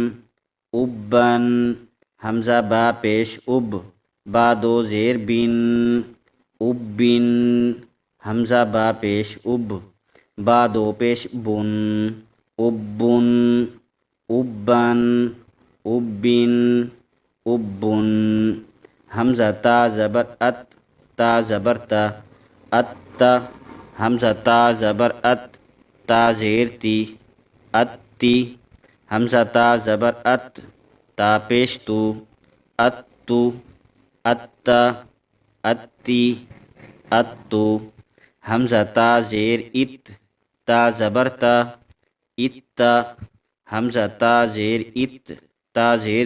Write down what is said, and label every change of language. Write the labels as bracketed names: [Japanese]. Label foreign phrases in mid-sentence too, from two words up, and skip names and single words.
[Urdu] ابن، حمزہ با پیش اب، با دو زیر بن، ابن، حمزہ با پیش اب، با دو پیش بن، ابن، ابن، ابن، ابن، حمزہ تا زبر ات، تا زبر تا، ات، حمزہ تا زبر ات، تا زیر تی، اتی، حمزہ تا زبر ات، تا پیش تو، اتو، اتا، اتی، اتو، حمزہ تا زیر ات، تا زبر تا، اتا، حمزہ تا زیر ات، تا زیر